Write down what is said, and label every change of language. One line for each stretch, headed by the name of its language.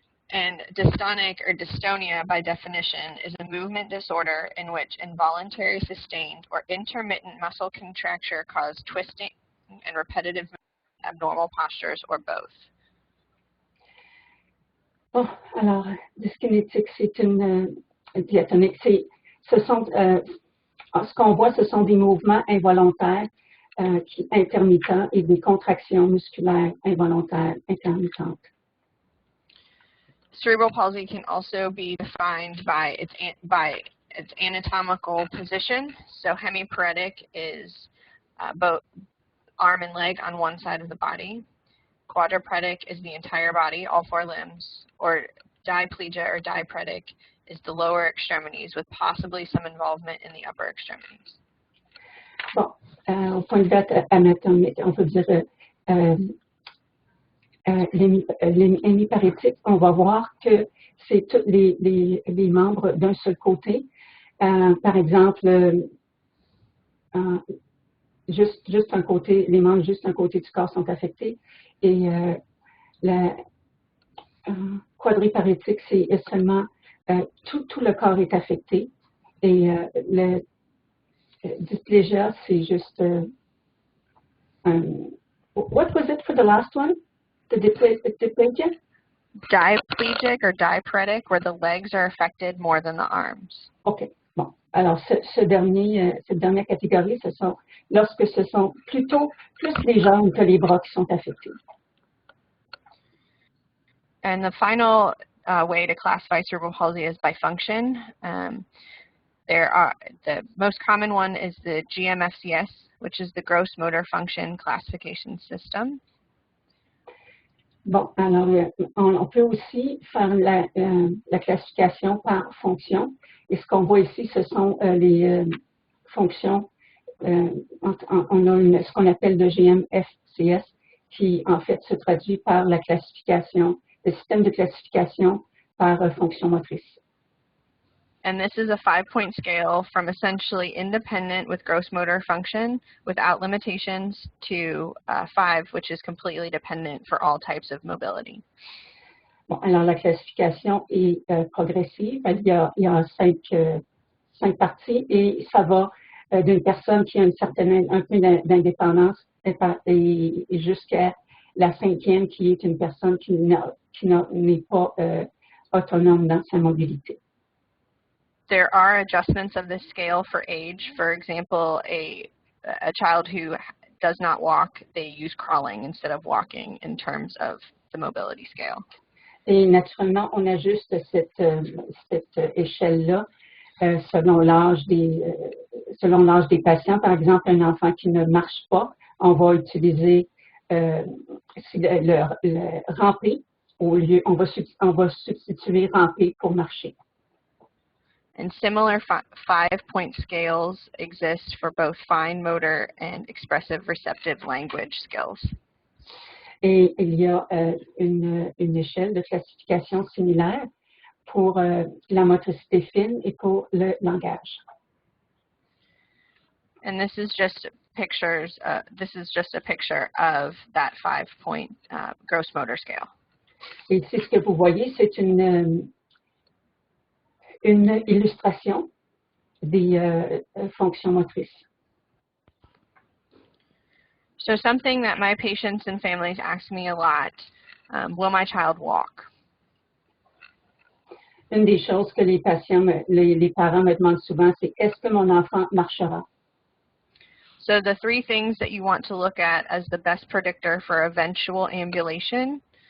English: And dystonic or dystonia, by definition, is a movement disorder in which involuntary, sustained, or intermittent muscle contracture cause twisting and repetitive abnormal postures, or both.
French: Bon, alors, dyskinétique, c'est une diatonique. Ce qu'on voit, ce sont des mouvements involontaires intermittents et des contractions musculaires involontaires intermittentes.
English: Cerebral palsy can also be defined by its anatomical position. So hemiparetic is both arm and leg on one side of the body. Quadriparetic is the entire body, all 4 limbs. Or diplegia or diparetic is the lower extremities with possibly some involvement in the upper extremities.
French: Bon, au point de vue anatomique, on peut dire l'hémiparétique, on va voir que c'est tous les membres d'un seul côté. Par exemple, juste un côté, les membres juste un côté du corps sont affectés. Et la quadriparétique, c'est seulement tout le corps est affecté. Et le dysplégia, c'est juste
English: what was it for the last one? The diplegia? Diplegic or diparetic, where the legs are affected more than the arms. OK. Bon.
French: Alors, cette dernière catégorie, ce sont lorsque ce sont plutôt plus les jambes que les bras qui sont affectés.
English: And the final way to classify cerebral palsy is by function. The most common one is the GMFCS, which is the Gross Motor Function Classification System.
French: Bon, alors, on peut aussi faire la classification par fonction. Et ce qu'on voit ici, ce sont les fonctions. On a ce qu'on appelle le GMFCS, qui en fait se traduit par la classification, le système de classification par fonction motrice.
English: And this is a 5-point scale from essentially independent with gross motor function without limitations to 5, which is completely dependent for all types of mobility.
French: Bon, alors la classification est progressive. Il y a 5 parties et ça va d'une personne qui a un peu d'indépendance et jusqu'à la 5e qui est une personne qui n'est pas autonome dans sa mobilité.
English: There are adjustments of this scale for age. For example, a child who does not walk, they use crawling instead of walking in terms of the mobility scale.
French: Et naturellement, on ajuste cette échelle-là selon l'âge des patients. Par exemple, un enfant qui ne marche pas, on va utiliser le ramper au lieu, on va substituer ramper pour marcher.
English: And similar 5-point scales exist for both fine motor and expressive receptive language skills.
French: Et il y a une échelle de classification similaire pour la motricité fine et pour le langage.
English: And this is just pictures. This is just a picture of that 5-point gross motor scale.
French: Et ici, ce que vous voyez, c'est une illustration des fonctions motrices.
English: So something that my patients and families ask me a lot, will my child walk?
French: Une des choses que les patients, les parents me demandent souvent, c'est est-ce que mon enfant marchera?
English: So the 3 things that you want to look at as the best predictor for eventual ambulation.